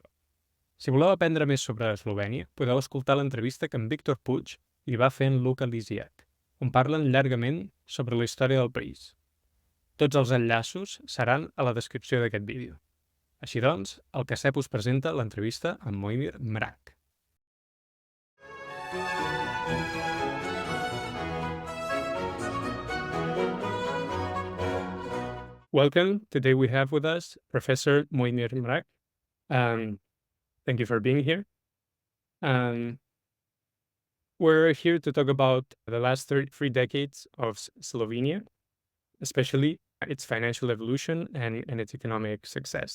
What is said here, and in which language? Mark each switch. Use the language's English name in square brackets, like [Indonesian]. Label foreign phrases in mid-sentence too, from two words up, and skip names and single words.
[Catalan] Si voleu aprendre més sobre Eslovènia, podeu escoltar l'entrevista que en Víctor Puig li va fer en Luka Lisjak, on parlen llargament sobre la història del país. Tots els enllaços seran a la descripció d'aquest vídeo. Així doncs, el Caceb us presenta l'entrevista amb Mojmir Mrak. [English] Welcome. Today we have with us Professor Mojmir Mrak. Thank you for being here. We're here to talk about the last 3 decades of Slovenia, especially its financial evolution and its economic success.